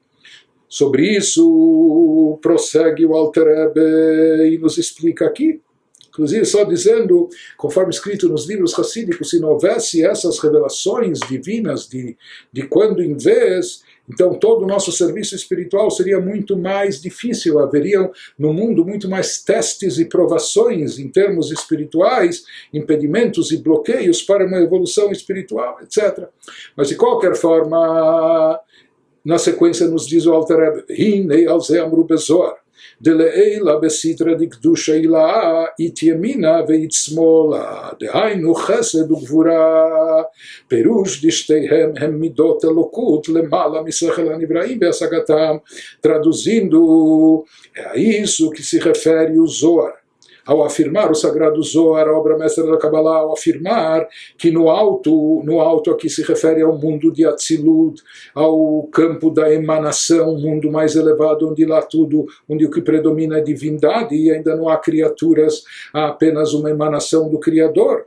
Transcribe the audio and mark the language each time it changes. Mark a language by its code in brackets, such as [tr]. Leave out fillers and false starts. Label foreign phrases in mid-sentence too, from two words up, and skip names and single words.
[pt] Sobre isso prossegue o Alter Rebbe e nos explica aqui, inclusive só dizendo, conforme escrito nos livros racídicos, se não houvesse essas revelações divinas de quando em vez, então todo o nosso serviço espiritual seria muito mais difícil, haveriam no mundo muito mais testes e provações em termos espirituais, impedimentos e bloqueios para uma evolução espiritual, etc. Mas de qualquer forma, na sequência nos diz o Alter Rebbe, [he] הנה על זה אמרו בזוהר, דלעילה בסתרא דקדושא הילאה אית ימינה ואית שמאלה, דהיינו חסד וגבורה, פירוש דשתיהם הם מידות אלוקות למעלה משכל הנבראים בהשגתם. [pt] Traduzindo, é a isso que se refere o Zohar. Ao afirmar o sagrado Zohar, a obra mestra da Kabbalah, ao afirmar que no alto aqui se refere ao mundo de Atzilut, ao campo da emanação, mundo mais elevado, onde lá tudo, onde o que predomina é divindade e ainda não há criaturas, há apenas uma emanação do Criador.